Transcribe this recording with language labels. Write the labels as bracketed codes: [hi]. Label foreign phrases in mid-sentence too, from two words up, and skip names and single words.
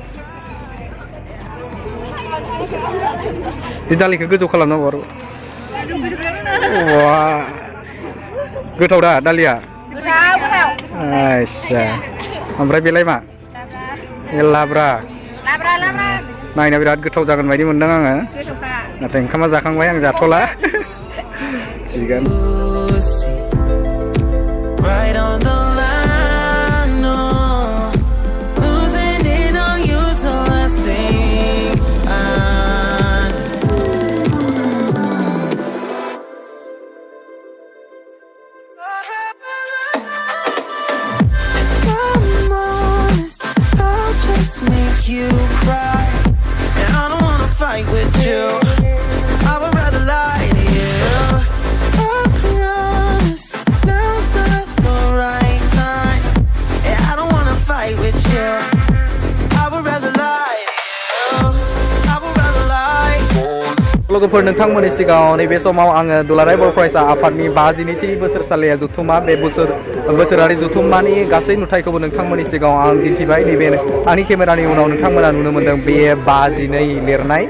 [brx] बे दालिखौ गोजौ खालामनांगौ आरो गोथाव दा दालिया आच्छा ओमफ्राय बेलाय मा लाब्रा नायनो बिराद गोथाव जागोन बायदि मोनदों आङो नाथाय ओंखामा जाखांबाय आं जाथ'ला थिगानो [en] Right on the line, no. Losing it on you's the last thing I If I'm honest, I'll just make you cry. And I don't wanna fight with you, I would rather lie to you. [brx] लोगोफोर नोंथांमोननि सिगाङाव नैबे समाव आङो दुलाराय बर' फरायसा आफादनि 52थि बोसोरसालिया जुथुमा बे बोसोरारि जुथुमानि गासै नुथायखौबो नोंथांमोननि सिगाङाव आं दिन्थिबाय नैबे आंनि केमेरानि उनाव नोंथांमोना नुनो मोन्दों बे 52 लिरनाय